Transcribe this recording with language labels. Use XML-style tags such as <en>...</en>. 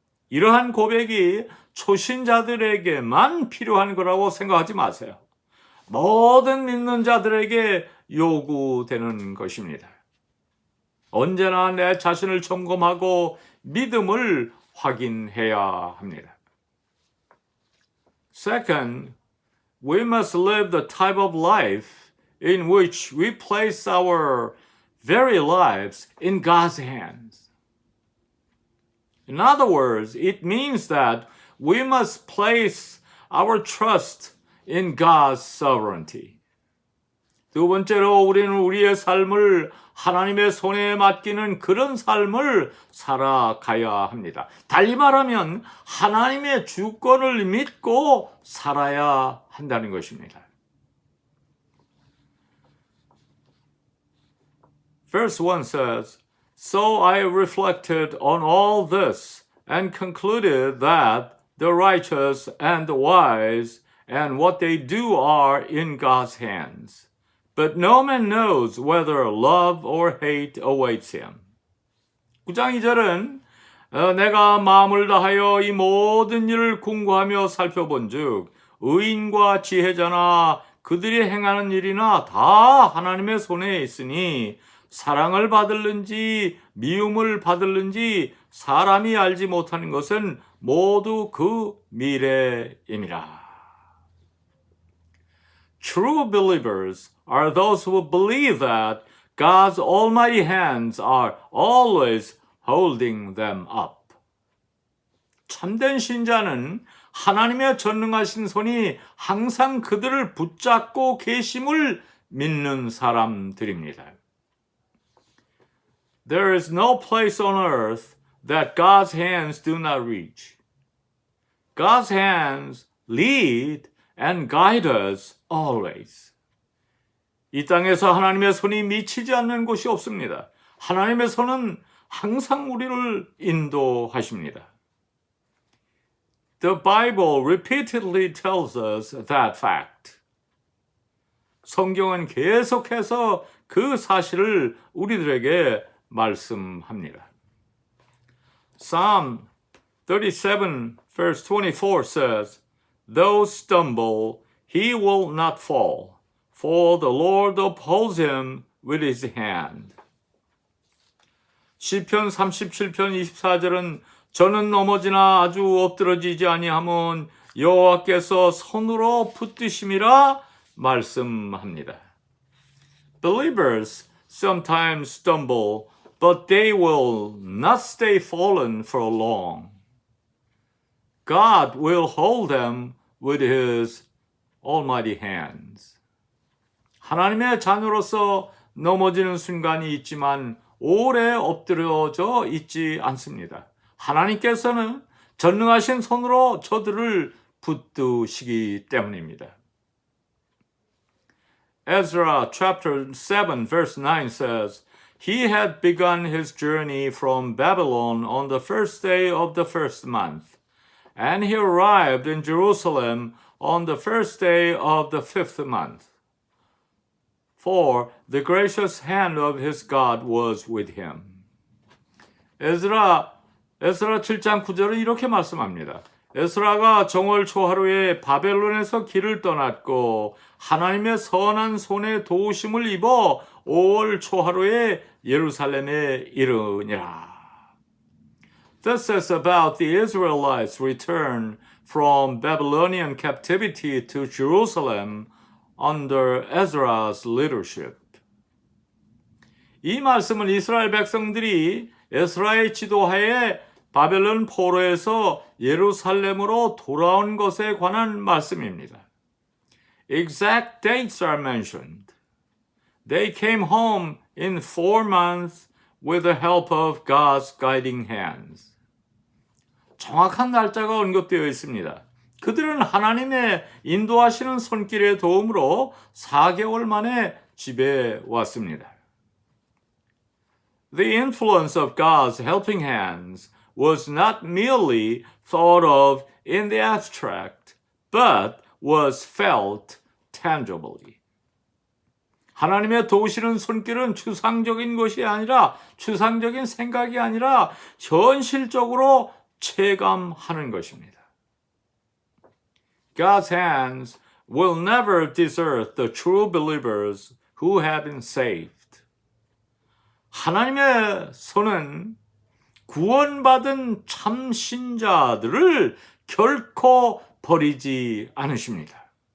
<ko>이러한 고백이 초신자들에게만 필요한 거라고 생각하지 마세요. 모든 믿는 자들에게 요구되는 것입니다. 언제나 내 자신을 점검하고 믿음을 확인해야 합니다.</ko> <en>Second, we must live the type of life in which we place our very lives in God's hands. In other words, it means that we must place our trust in God's sovereignty.</en> <ko>두 번째로 우리는 우리의 삶을 하나님의 손에 맡기는 그런 삶을 살아가야 합니다. 달리 말하면 하나님의 주권을 믿고 살아야 한다는 것입니다.</ko> <en>Verse 1 says, So I reflected on all this and concluded that the righteous and the wise and what they do are in God's hands. But no man knows whether love or hate awaits him.</en> <ko>9장 2절은 내가 마음을 다하여 이 모든 일을 궁구하며 살펴본즉 의인과 지혜자나 그들이 행하는 일이나 다 하나님의 손에 있으니 사랑을 받을는지 미움을 받을는지 사람이 알지 못하는 것은 모두 그 미래임이라.</ko> <en>True believers are those who believe that God's almighty hands are always holding them up.</en> <ko>참된 신자는 하나님의 전능하신 손이 항상 그들을 붙잡고 계심을 믿는 사람들입니다.</ko> <en>There is no place on earth that God's hands do not reach. God's hands lead and guide us always.</en> <ko>이 땅에서 하나님의 손이 미치지 않는 곳이 없습니다. 하나님의 손은 항상 우리를 인도하십니다.</ko> <en>The Bible repeatedly tells us that fact.</en> <ko>성경은 계속해서 그 사실을 우리들에게 말씀합니다.</ko> <en>Psalm 37 verse 24 says, though stumble, he will not fall, for the Lord upholds him with his hand.</en> <ko>시편 37편 24절은 저는 넘어지나 아주 엎드러지지 아니함은 여호와께서 손으로 붙드심이라 말씀합니다.</ko> <en>Believers sometimes stumble, but they will not stay fallen for long. God will hold them with his almighty hands.</en> <ko>하나님의 자녀로서 넘어지는 순간이 있지만 오래 엎드려져 있지 않습니다. 하나님께서는 전능하신 손으로 저들을 붙드시기 때문입니다.</ko> <en>Ezra chapter 7 verse 9 says, He had begun his journey from Babylon on the first day of the first month, and he arrived in Jerusalem on the first day of the fifth month. For the gracious hand of his God was with him.</en> <ko>에스라 7장 9절은 이렇게 말씀합니다. 에스라가 정월 초하루에 바벨론에서 길을 떠났고 하나님의 선한 손에 도우심을 입어 5월 초하루에 예루살렘에 이르니라.</ko> <en>This is about the Israelites' return from Babylonian captivity to Jerusalem under Ezra's leadership.</en> <ko>이 말씀은 이스라엘 백성들이 에스라의 지도하에 바벨론 포로에서 예루살렘으로 돌아온 것에 관한 말씀입니다.</ko> <en>Exact dates are mentioned. They came home in 4 months with the help of God's guiding hands.</en> <ko>정확한 날짜가 언급되어 있습니다. 그들은 하나님의 인도하시는 손길의 도움으로 4개월 만에 집에 왔습니다.</ko> <en>The influence of God's helping hands was not merely thought of in the abstract, but was felt tangibly.</en> <ko>하나님의 도우시는 손길은 추상적인 것이 아니라, 추상적인 생각이 아니라 현실적으로 체감하는 것입니다.</ko> <en>God's hands will never desert the true believers who have been saved.</en> <ko>하나님의 손은 구원받은 참 신자들을 결코 버리지 않으십니다.</ko>